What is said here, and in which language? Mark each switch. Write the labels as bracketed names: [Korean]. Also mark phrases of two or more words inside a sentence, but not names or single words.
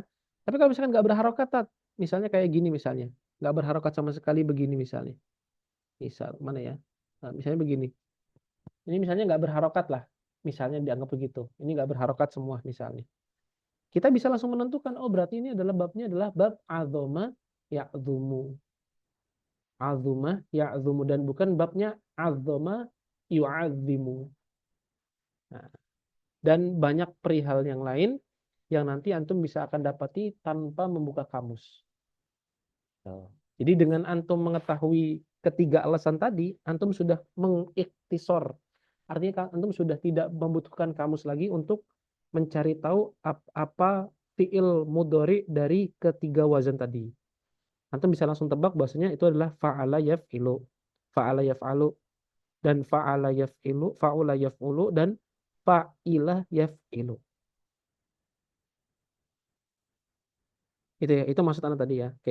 [Indonesian] Tapi kalau misalkan nggak berharokat, misalnya kayak gini misalnya, nggak berharokat sama sekali begini misalnya, misal mana ya, nah, misalnya begini, ini misalnya nggak berharokat lah, misalnya dianggap begitu, ini nggak berharokat semua misalnya. Kita bisa langsung menentukan, oh berarti ini adalah babnya adalah bab [Arabic] عظم يعظم. عظم يعظم, [Indonesian] dan bukan babnya [Arabic] عظّم يعظّم. [Indonesian] Nah, dan banyak perihal yang lain yang nanti antum bisa akan dapati tanpa membuka kamus. Jadi dengan antum mengetahui ketiga alasan tadi, antum sudah mengiktisor. Artinya antum sudah tidak membutuhkan kamus lagi untuk mencari tahu apa [Arabic] فعل مضارع [Indonesian] dari ketiga wazan tadi. Antum bisa langsung tebak bahwasanya itu adalah [Arabic] فعل يفعل، فعل يفعل, [Indonesian] dan [Arabic] فعل يفعل، فعل يفعل, [Indonesian] dan [Arabic] فعل يفعل. [Indonesian] Itu ya, itu maksud anak tadi ya. Oke.